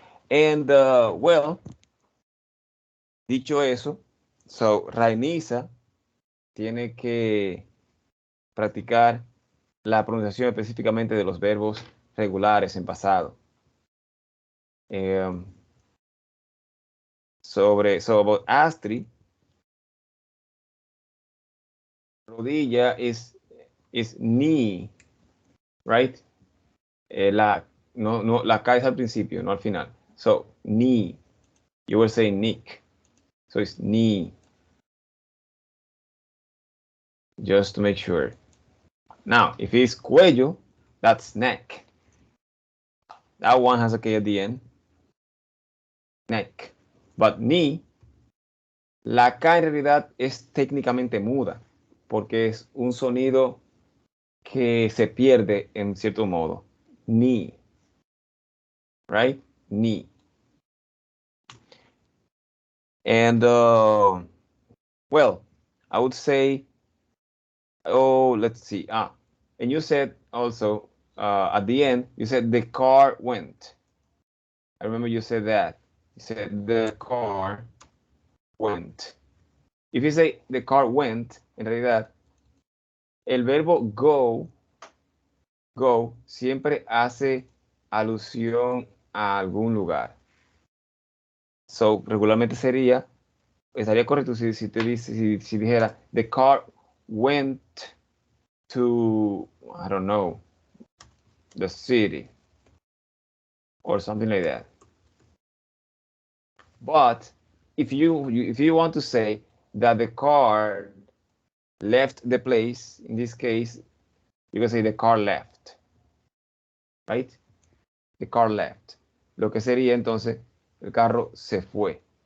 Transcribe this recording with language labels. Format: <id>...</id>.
<es>And, well, dicho eso, so, Rainisa tiene que practicar la pronunciación específicamente de los verbos regulares en pasado.</es> <en>So about Astrid, rodilla is knee, right?</en> <es>La K es al principio, no al final.</es> <en>So knee, you will say nick. So it's knee. Just to make sure. Now, if it's cuello, that's neck. That one has a K at the end. Neck. But knee,</en> <es>la K en realidad es técnicamente muda, porque es un sonido que se pierde en cierto modo.</es> <en>Knee. Right? Knee. And, well, I would say, let's see. And you said also, at the end, you said the car went. I remember you said that. You said the car went. If you say the car went,</en> <es>en realidad, el verbo go siempre hace alusión a algún lugar. So, regularmente estaría correcto si dijera,</es> <en>the car went to, I don't know, the city, or something like that. But if you want to say that the car left the place, in this case, you can say the car left, right? The car left.</en> <es>Lo que sería entonces, el carro se fue.</es>